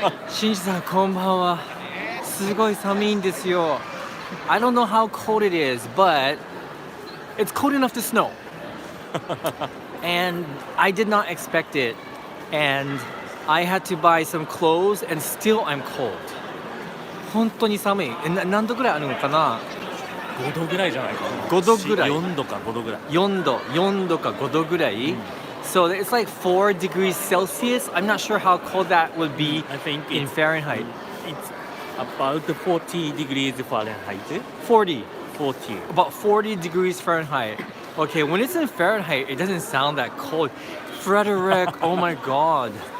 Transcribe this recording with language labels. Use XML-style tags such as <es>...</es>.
<ja>Shinji-san, konbanwa. Sugoi samii desu yo.</ja> <en>I don't know how cold it is, but it's cold enough to snow. And I did not expect it. And I had to buy some clothes and still I'm cold.</en> <ja>本当に寒い。何度ぐらいあるのかな 5度ぐらいじゃないかな。 5度ぐらい。 4度か5度ぐらい。 4度か5度ぐらい。</ja> <en>So it's like 4 degrees Celsius. I'm not sure how cold that would be I think in Fahrenheit. It's about 40 degrees Fahrenheit. 40. 40. About 40 degrees Fahrenheit. Okay, when it's in Fahrenheit, it doesn't sound that cold. Frederick, oh my God.</en>